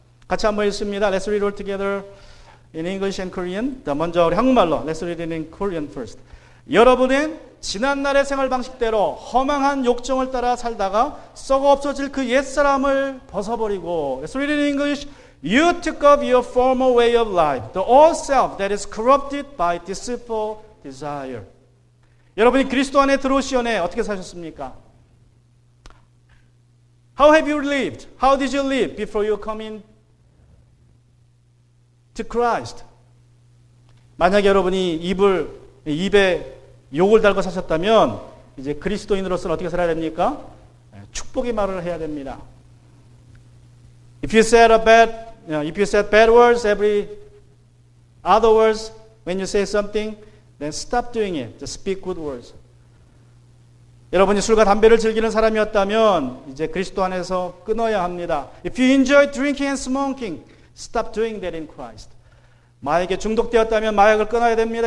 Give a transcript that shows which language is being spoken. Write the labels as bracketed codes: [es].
[ko] 같이 한번 읽습니다. [en] Let's read all together in English and Korean. [ko] 먼저 우리 한국말로 [en] Let's read it in Korean first. [ko] 여러분은 지난날의 생활 방식대로 허망한 욕정을 따라 살다가 썩어 없어질 그 옛사람을 벗어버리고 [en] Let's read it in English. You took up your former way of life, the old self that is corrupted by deceitful desire. [ko] 여러분이 그리스도 안에 들어오시오네 어떻게 사셨습니까? [en] How have you lived? How did you live before you come in to Christ? [ko] 만약 여러분이 입에 욕을 달고 사셨다면 이제 그리스도인으로서는 어떻게 살아야 됩니까? 축복의 말을 해야 됩니다. [en] If you said bad words, every other words, when you say something, then stop doing it. Just speak good words. [ko] 여러분이 술과 담배를 즐기는 사람이었다면 이제 그리스도 안에서 끊어야 합니다. [en] If you enjoy drinking and smoking, stop doing that in Christ. [ko] 마약에 중독되었다면 마약을 끊어야 됩니다.